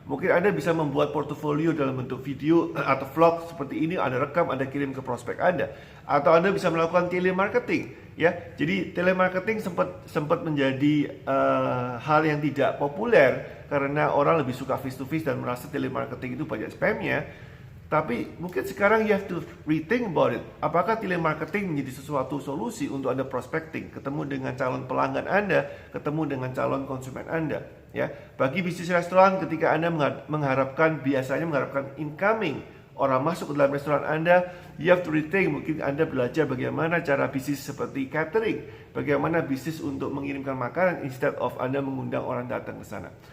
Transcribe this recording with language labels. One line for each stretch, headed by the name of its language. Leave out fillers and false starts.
Indonesian: Mungkin Anda bisa membuat portofolio dalam bentuk video atau vlog seperti ini, Anda rekam, Anda kirim ke prospek Anda. Atau Anda bisa melakukan telemarketing, ya. Jadi telemarketing sempat menjadi hal yang tidak populer karena orang lebih suka face to face dan merasa telemarketing itu banyak spamnya. Tapi mungkin sekarang
English: you have to rethink about it.
Indonesian: Apakah telemarketing menjadi sesuatu solusi untuk Anda prospecting, ketemu dengan calon pelanggan Anda, ketemu dengan calon konsumen Anda, ya. Bagi bisnis restoran, ketika Anda biasanya mengharapkan incoming orang masuk ke dalam restoran Anda,
English: you have to rethink.
Indonesian: Mungkin Anda belajar bagaimana cara bisnis seperti catering, bagaimana bisnis untuk mengirimkan makanan
English: instead of
Indonesian: Anda mengundang orang datang ke sana.